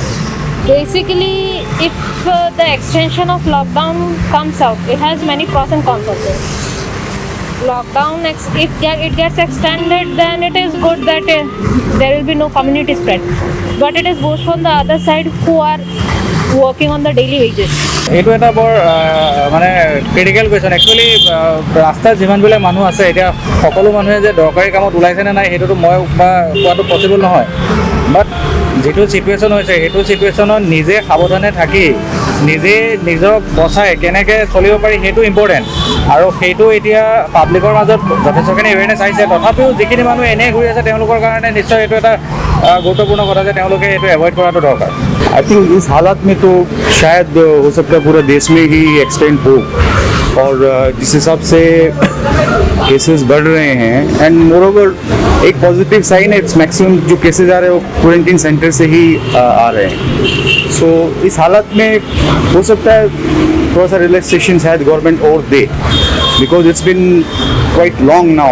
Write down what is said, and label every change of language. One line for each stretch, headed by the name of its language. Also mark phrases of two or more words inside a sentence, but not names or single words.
English: Basically, if the extension of lockdown comes out, it has many pros and cons also. Lockdown, if it gets extended, then it is good that there will be no community spread. But it is worse from the other side who are working on the daily wages.
Assamese: এইটো এটা বৰ মানে
English: critical question actually
Assamese: ৰাস্তাত যিমানবিলাক মানুহ আছে এতিয়া সকলো মানুহে যে দৰকাৰী কামত ওলাইছেনে নাই সেইটোতো মই কোৱাটো পচিবল নহয় বাট যিটো ছিটুৱেশ্যন হৈছে সেইটো ছিটুৱেশ্যনত নিজে সাৱধানে থাকি নিজে নিজক বচাই কেনেকৈ চলিব পাৰি সেইটো ইম্পৰ্টেণ্ট আৰু সেইটো এতিয়া পাব্লিকৰ মাজত যথেষ্টখিনি এৱেৰনেছ আহিছে তথাপিও যিখিনি মানুহ এনেই ঘূৰি আছে তেওঁলোকৰ কাৰণে নিশ্চয় এইটো এটা গুৰুত্বপূर्ण কথা যে তেওঁলোকে এইটো এভইড কৰাটো দৰকাৰ
English: I think
Hindi: इस हालात में तो शायद हो सकता है पूरा देश में ही एक्सटेंड हो और जिस हिसाब से केसेस बढ़ रहे हैं
English: and moreover
Hindi: एक
English: positive sign
Hindi: है मैक्सिमम जो केसेस आ रहे हैं वो
English: quarantine center
Hindi: से ही आ रहे हैं सो इस हालात में हो सकता है थोड़ा सा रिलैक्सेशन शायद गवर्नमेंट और दे
English: because it's been quite long now